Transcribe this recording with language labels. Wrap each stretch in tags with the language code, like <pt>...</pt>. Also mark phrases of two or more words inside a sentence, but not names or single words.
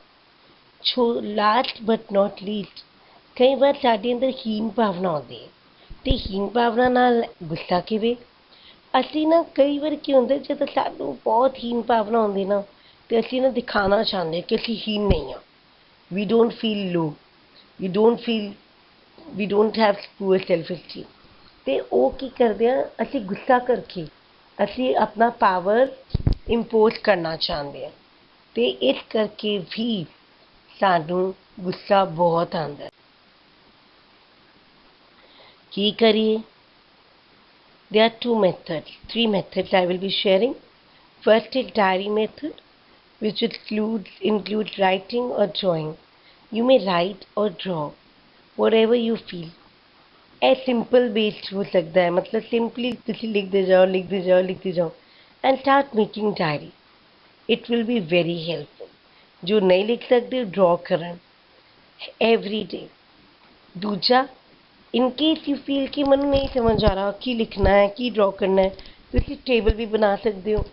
<en>last but not least,</en> <pa>ਕਈ ਵਾਰ ਸਾਡੇ ਅੰਦਰ ਹੀਨ ਭਾਵਨਾ ਆਉਂਦੀ ਹੈ, ਤੇ ਹੀਨ ਭਾਵਨਾ ਨਾਲ ਗੁੱਸਾ ਕਿਵੇਂ, ਅਸੀਂ ਨਾ ਕਈ ਵਾਰ ਕੀ ਹੁੰਦਾ ਜਦੋਂ ਸਾਨੂੰ ਬਹੁਤ ਹੀਨ ਭਾਵਨਾ ਆਉਂਦੀ ਨਾ, ਤੇ ਅਸੀਂ ਨਾ ਦਿਖਾਉਣਾ ਚਾਹੁੰਦੇ ਕਿ ਅਸੀਂ ਹੀਨ ਨਹੀਂ ਹਾਂ,</pa> <en>we don't feel low, we don't have poor self esteem,</en> <pa>ਤੇ ਉਹ ਕੀ ਕਰਦੇ ਆ, ਅਸੀਂ ਗੁੱਸਾ ਕਰਕੇ ਅਸੀਂ ਆਪਣਾ</pa> <en>power impose</en> <pa>ਕਰਨਾ ਚਾਹੁੰਦੇ ਹਾਂ, ਤੇ ਇਸ ਕਰਕੇ ਵੀ ਸਾਨੂੰ ਗੁੱਸਾ ਬਹੁਤ ਆਉਂਦਾ ਹੈ। ਕੀ ਕਰੀਏ?</pa> <en>There are 3 methods I will be sharing. First is diary method, which includes writing or drawing. You may write or draw whatever you feel.</en> <hi>ए सिंपल बेस्ड हो सकता है, मतलब सिंपली</hi> <pa>ਤੁਸੀਂ ਲਿਖਦੇ ਜਾਓ ਲਿਖਦੇ ਜਾਓ ਲਿਖਦੇ ਜਾਓ</pa> <en>and start making diary. it will be very helpful.</en> <pa>ਜੋ ਨਹੀਂ ਲਿਖ ਸਕਦੇ ਡਰਾ ਕਰਨ</pa> <en>every day.</en> <pa>ਦੂਜਾ,</pa> <en>in case you feel</en> <pa>ਕਿ ਮੈਨੂੰ ਨਹੀਂ ਸਮਝ ਆ ਰਿਹਾ ਕੀ ਲਿਖਣਾ ਹੈ ਕੀ ਡਰਾ ਕਰਨਾ ਹੈ, ਤੁਸੀਂ ਟੇਬਲ ਵੀ ਬਣਾ ਸਕਦੇ ਹੋ.</pa>